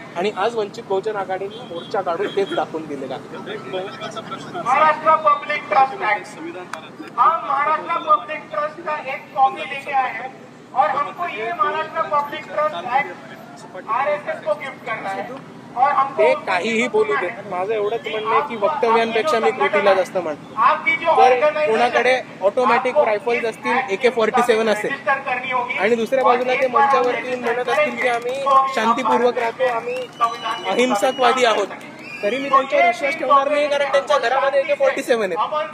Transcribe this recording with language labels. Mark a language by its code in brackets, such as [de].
[mr] आणि आज वंचित बहुजन आघाडीने मोर्चा काढून तेच दाखवून दिलेलं आहे. [hi] महाराष्ट्र पब्लिक ट्रस्ट एक्ट, हम महाराष्ट्र पब्लिक ट्रस्ट का एक कॉपी लेके आए हैं और हमको ये Maharashtra public trust act RSS को गिफ्ट करना है. [mr] ते काहीही बोलू देत. माझं एवढंच म्हणणं आहे की वक्तव्यांपेक्षा मी कृतीला जास्त म्हणतो. जर कोणाकडे ऑटोमॅटिक रायफल्स असतील, AK-47 असेल, आणि दुसऱ्या बाजूला ते मंचावरती म्हणत असतील की आम्ही शांतीपूर्वक राहतो, आम्ही अहिंसकवादी आहोत, तरी मी त्यांच्यावर विश्वास ठेवणार नाही, कारण त्यांच्या घरामध्ये AK-47 आहेत.